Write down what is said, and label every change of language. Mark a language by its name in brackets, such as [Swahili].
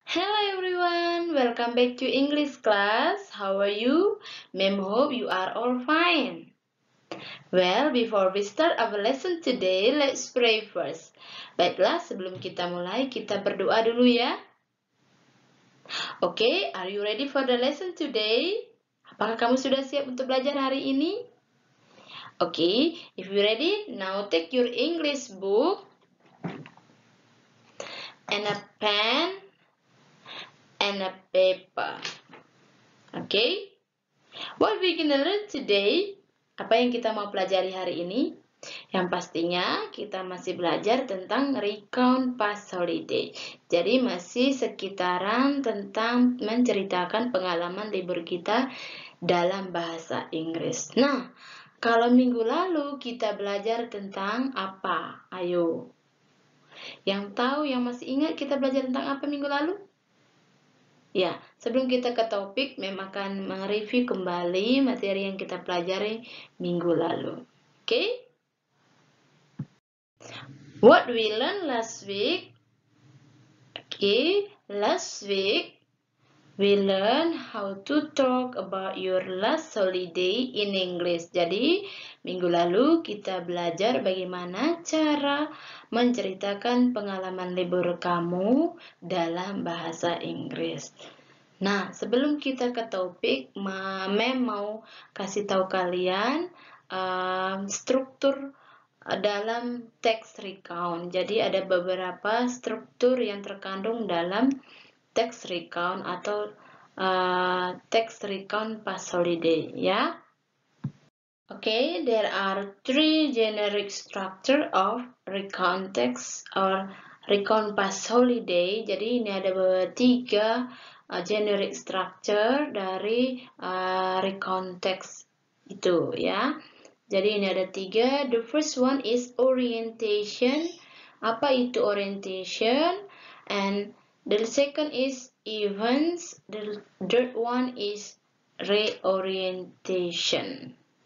[English] Hello everyone, welcome back to English class. How are you? Ma'am hope you are all fine. Well, before we start our lesson today, let's pray first. [Indonesian] Baiklah, sebelum kita mulai, kita berdoa dulu ya. [English] Okay, are you ready for the lesson today? [Indonesian] Apakah kamu sudah siap untuk belajar hari ini? [English] Okay, if you ready, now take your English book and a pen and a paper. Okay? What we gonna learn today? [Indonesian] Apa yang kita mau pelajari hari ini? Yang pastinya kita masih belajar tentang recount past holiday. Jadi masih sekitaran tentang menceritakan pengalaman libur kita dalam bahasa Inggris. Nah, kalau minggu lalu kita belajar tentang apa? Ayo. Yang tahu, yang masih ingat kita belajar tentang apa minggu lalu? Ya, sebelum kita ke topik, memang akan mereview kembali materi yang kita pelajari minggu lalu. Okay? [English] What we learned last week? Okay, last week we learn how to talk about your last holiday in English. [Indonesian] Jadi, minggu lalu kita belajar bagaimana cara menceritakan pengalaman libur kamu dalam bahasa Inggris. Nah, sebelum kita ke topik, Mem mau kasih tahu kalian struktur dalam text recount. Jadi ada beberapa struktur yang terkandung dalam text recount atau text recount past holiday, ya. [English] Okay, there are three generic structure of recount text or recount past holiday. [Indonesian] Jadi ini ada tiga generic structure dari recount text itu ya. Jadi ini ada tiga. [English] The first one is orientation. [Indonesian] Apa itu orientation? [English] And the second is events. The third one is reorientation.